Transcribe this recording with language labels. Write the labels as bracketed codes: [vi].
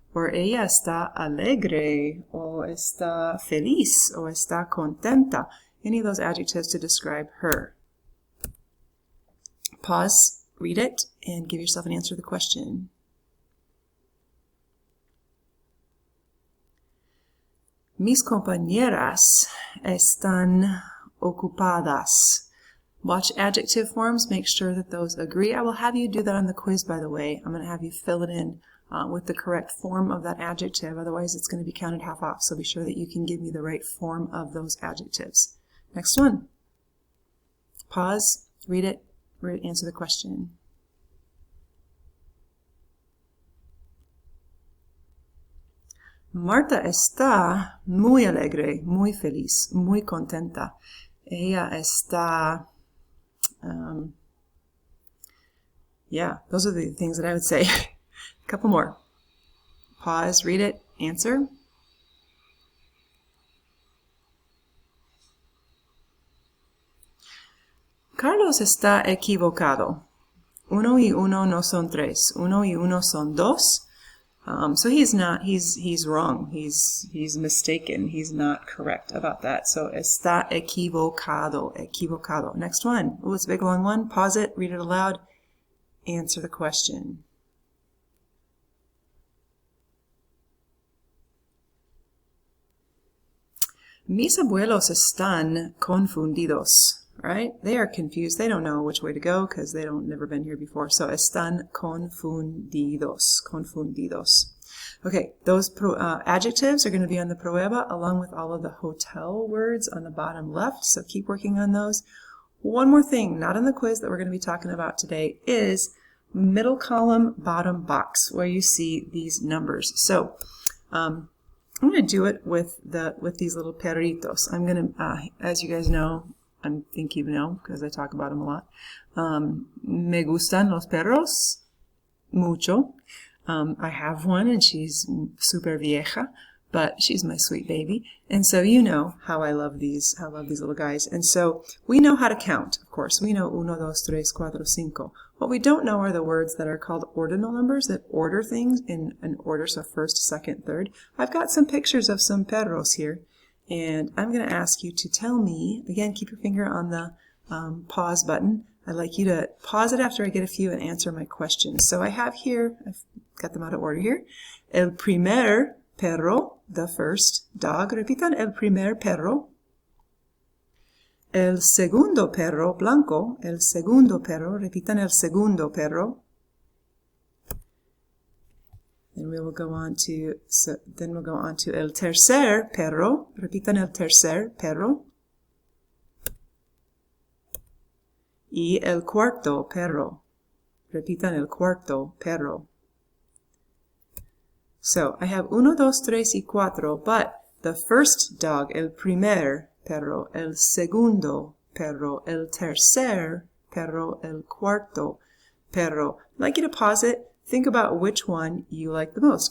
[es] Or ella está alegre, or está feliz, or está contenta. [en] Any of those adjectives to describe her. Pause, read it, and give yourself an answer to the question. [es] Mis compañeras están ocupadas. [en] Watch adjective forms, make sure that those agree. I will have you do that on the quiz, by the way. I'm going to have you fill it in with the correct form of that adjective, otherwise it's going to be counted half off, so be sure that you can give me the right form of those adjectives. Next one. Pause, read it, answer the question. [es] Marta está muy alegre, muy feliz, muy contenta. Ella está... [en] yeah, those are the things that I would say. A couple more. Pause, read it, answer. [es] Carlos está equivocado. 1 y 1 no son 3. 1 y 1 son 2. [en] So he's wrong. He's mistaken. He's not correct about that. So [es] está equivocado. Equivocado. [en] Next one. Oh, it's a big long one. Pause it. Read it aloud. Answer the question. [es] Mis abuelos están confundidos. [en] Right? They are confused. They don't know which way to go because they don't never been here before. So [es] están confundidos. [en] Confundidos. Okay, those adjectives are going to be on the prueba along with all of the hotel words on the bottom left. So keep working on those. One more thing, not in the quiz that we're going to be talking about today, is middle column, bottom box, where you see these numbers. So I'm going to do it with these little perritos. I'm going to, as you guys know, I think you know because I talk about them a lot. [es] Me gustan los perros mucho. [en] I have one and she's super vieja, but she's my sweet baby. And so you know how I love these little guys. And so we know how to count, of course. We know 1, 2, 3, 4, 5. What we don't know are the words that are called ordinal numbers that order things in an order, so first, second, third. I've got some pictures of some perros here. And I'm going to ask you to tell me, again, keep your finger on the pause button. I'd like you to pause it after I get a few and answer my questions. So I have here, I've got them out of order here. [es] El primer perro, [en] the first dog. [es] Repitan, el primer perro. El segundo perro blanco, el segundo perro. Repitan, el segundo perro. [en] Then we will go on to [es] el tercer perro. Repitan el tercer perro. Y el cuarto perro. Repitan el cuarto perro. [en] So I have 1, 2, 3 y 4, but the first dog, [es] el primer perro, el segundo perro, el tercer perro, el cuarto perro. [en] I'd like you to pause it. Think about which one you like the most.